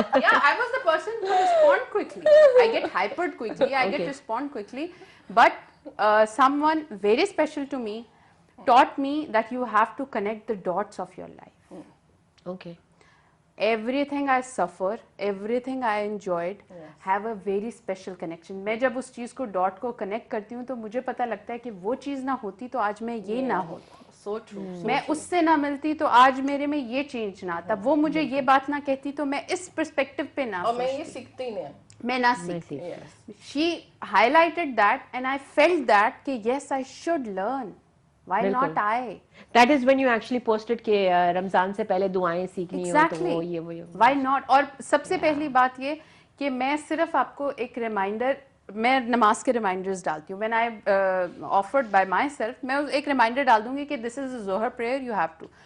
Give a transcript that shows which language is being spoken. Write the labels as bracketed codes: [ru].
[en] Yeah, I was the person who respond quickly. I get hypered quickly. I get respond quickly. But someone very special to me taught me that you have to connect the dots of your life. Okay. Everything I suffer, everything I enjoyed, have a very special connection. [ur] میں جب اس چیز کو dot کو connect کرتی ہوں تو مجھے پتہ لگتا ہے کہ وہ چیز نہ ہوتی تو آج میں یہ نہ ہوتا. [en] So true. [ur] میں اس سے نہ ملتی تو آج میرے میں یہ چینج نہ آتا. وہ مجھے یہ بات نہ کہتی تو میں اس پرسپیکٹو پہ نہ اور میں یہ سیکھتی نہیں, میں نہ سیکھتی. [en] She highlighted that and I felt that [ur] کہ [en] yes I should learn. Why not I? That is when you actually posted [ur] کہ رمضان سے پہلے دعائیں سیکھنی ہو تو وہ یہ. [en] Why not? [ur] اور سب سے پہلی بات یہ کہ میں صرف آپ کو ایک ریمائنڈر, میں نماز کے ریمائنڈرز ڈالتی ہوں. [en] when I offered by myself, [ur] میں ایک ریمائنڈر ڈال دوں گی کہ [en] this is a ظہر prayer you have to.